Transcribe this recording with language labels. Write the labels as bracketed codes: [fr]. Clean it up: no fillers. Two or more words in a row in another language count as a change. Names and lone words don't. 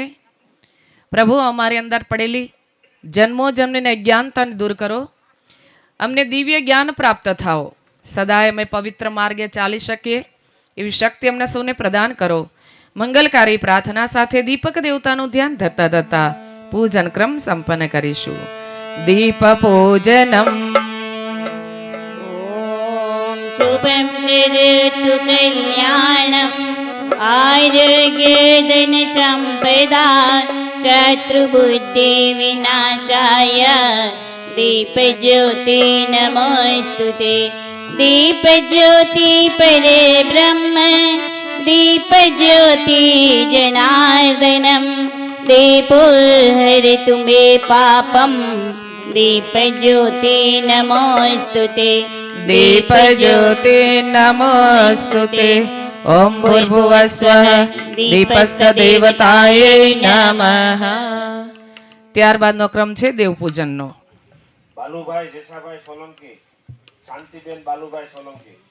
[gu] પ્રભુ, અમારી અંદર પડેલી જન્મો જન્મની અજ્ઞાનતાને દૂર કરો, અમને દિવ્ય જ્ઞાન પ્રાપ્ત થાઓ, સદાય અમે પવિત્ર માર્ગે ચાલી શકીએ એવી શક્તિ અમને સૌને પ્રદાન કરો. મંગલકારી પ્રાર્થના સાથે દીપક દેવતાનું ધ્યાન ધરતા ધરતા પૂજન ક્રમ સંપન્ન કરીશું. [sa] દીપ પૂજનમ. शुभं करोतु कल्याणम् आरोग्यधन सम्पदा शत्रुबुद्धि विनाशाय दीपज्योति नमोस्तुते. दीपज्योति परे ब्रह्म दीपज्योति जनार्दनम् दीपो हरतु मे पापम् दीपज्योति नमोस्तुते. દીપ જ્યોતિ નમોસ્તુતે. ઓમ ભૂર્ભુવસ્વઃ દીપસ્થ દેવતાય નમઃ. [gu] ત્યારબાદનો ક્રમ છે દેવ પૂજનનો. બાલુભાઈ જેસાભાઈ સોલંકી, શાંતિબેન બાલુભાઈ સોલંકી.